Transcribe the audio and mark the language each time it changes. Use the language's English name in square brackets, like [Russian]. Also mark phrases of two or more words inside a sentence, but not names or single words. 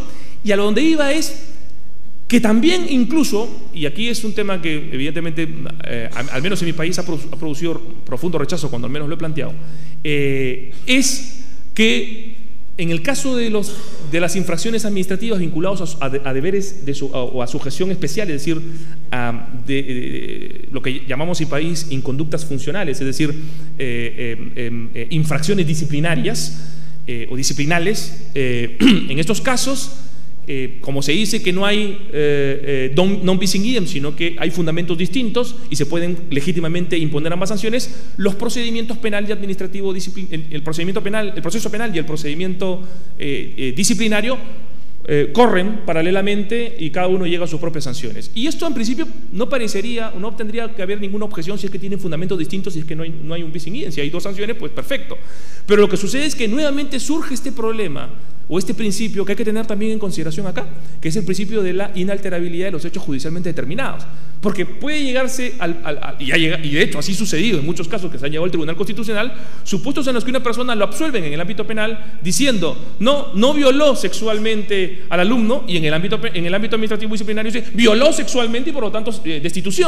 [Spanish] Y a lo donde iba es que también incluso, y aquí es un tema que evidentemente, al menos en mi país ha producido profundo rechazo cuando al menos lo he planteado, es que en el caso de las infracciones administrativas vinculadas a deberes o a sujeción especial, es decir, lo que llamamos en país inconductas funcionales, es decir, infracciones disciplinarias o disciplinales, en estos casos, como se dice que no hay [Latin] non bis in idem, [Spanish] sino que hay fundamentos distintos y se pueden legítimamente imponer ambas sanciones, los procedimientos penal y administrativo, el proceso penal y el procedimiento disciplinario corren paralelamente y cada uno llega a sus propias sanciones. Y esto en principio no parecería, no tendría que haber ninguna objeción si es que tienen fundamentos distintos, si es que no hay un [Latin] bis in idem. [Spanish] Si hay dos sanciones, pues perfecto. Pero lo que sucede es que nuevamente surge este problema o este principio que hay que tener también en consideración acá, que es el principio de la inalterabilidad de los hechos judicialmente determinados. Porque puede llegarse y de hecho así ha sucedido en muchos casos que se han llevado al Tribunal Constitucional, supuestos en los que una persona lo absuelven en el ámbito penal diciendo no violó sexualmente al alumno, y en el ámbito administrativo disciplinario dice violó sexualmente y por lo tanto destitución.